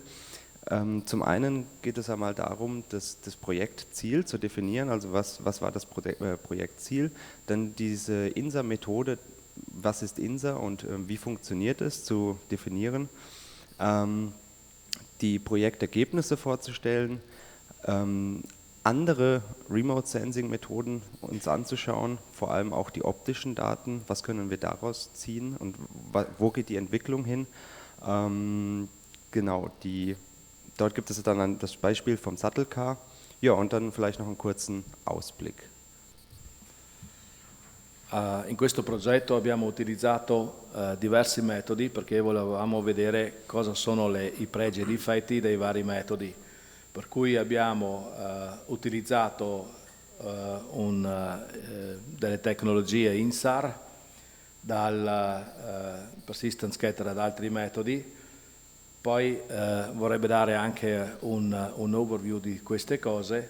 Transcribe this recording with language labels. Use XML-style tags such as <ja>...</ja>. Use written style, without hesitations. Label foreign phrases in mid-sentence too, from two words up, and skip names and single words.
<de>Zum einen geht es einmal darum, das Projektziel zu definieren, also was war das Projektziel, dann diese INSA-Methode, was ist INSA und wie funktioniert es, zu definieren, die Projektergebnisse vorzustellen, andere Remote-Sensing-Methoden uns anzuschauen, vor allem auch die optischen Daten, was können wir daraus ziehen und wo geht die Entwicklung hin. Genau, dort gibt es dann das Beispiel vom Sattelcar, ja, und dann vielleicht noch einen kurzen Ausblick.</de> <it>In questo progetto abbiamo utilizzato diversi metodi perché volevamo vedere cosa sono i pregi e i difetti dei vari metodi. Per cui abbiamo utilizzato delle tecnologie INSAR, dal</it> <en>persistent scatter</en> <it>ad altri metodi, Poi vorrebbe dare anche un overview di queste cose.</it>